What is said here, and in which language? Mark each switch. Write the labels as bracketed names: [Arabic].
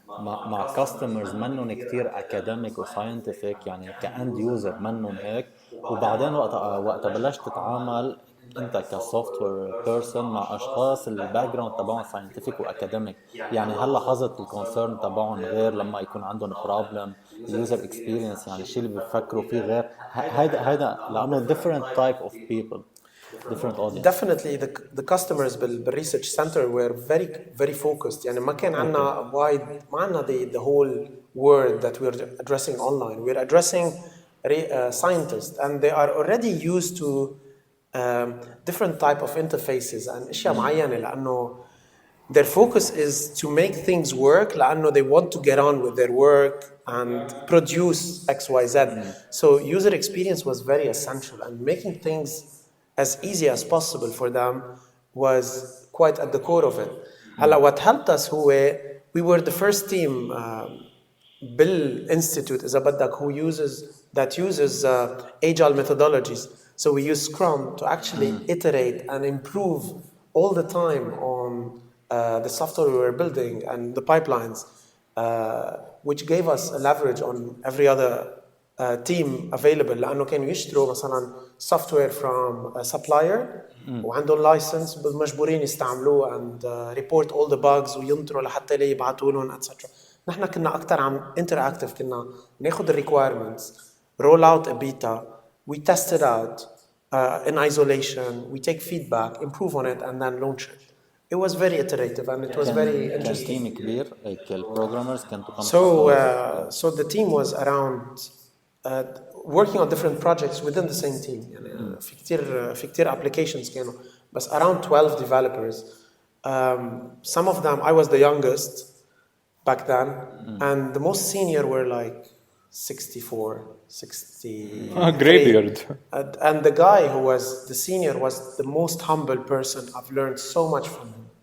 [Arabic] مع customers منهم كتير academic و scientific يعني كأند يوزر منهم هيك، وبعدين وقت بلشت تتعامل انت كسوفتوير بيرسون مع اشخاص الباك جراوند تبعهم ساينتفك واكاديميك، يعني هل لاحظت الكونسيرن تبعهم غير لما يكون عندهم بروبلم اليوزر اكسبيرينس، يعني الشيء اللي بيفكروا فيه غير هيدا لانه [English] different type of people different audience. Definitely the customers بالresearch center were very focused. [Arabic] يعني ما كان عندنا wide ما عندنا [English] the whole world that we're addressing online. We're addressing scientists and they are already used to different type of interfaces and [Arabic] اشياء معينة لأنه [English] their focus is to make things work لأنه they want to get on with their work and produce XYZ. So user experience was very essential and making things as easy as possible for them was quite at the core of it. هلا what helped us هو we were the first team بالinstitute [Arabic] إذا بدك [English] that uses agile methodologies. So we use Scrum to actually iterate and improve all the time on the software we were building and the pipelines, which gave us a leverage on every other team available. [Arabic] لأنه كانوا يشتروا مثلا [English] software from a supplier [Arabic] وعندهم license مجبورين يستعملوه [English] and report all the bugs [Arabic] وينطروا لحتى لي يبعتوا لهم etc. نحن كنا أكتر عم interactive، كنا ناخد ال [English] requirements, roll out a beta, we test it out in isolation, we take feedback, improve on it and then launch it. It was very iterative and it was very [Arabic] كان [English] interesting. [Arabic] تيم كبير هيك البروجرامرز كنتوا كم [English] So the team was around working on different projects within the same team. [Arabic] يعني في كتير applications كانوا بس [English] around 12 developers. Some of them I was the youngest back then and the most senior were like 64, 60. Graveyard. And the guy who was the senior was the most humble person. I've learned so much from him.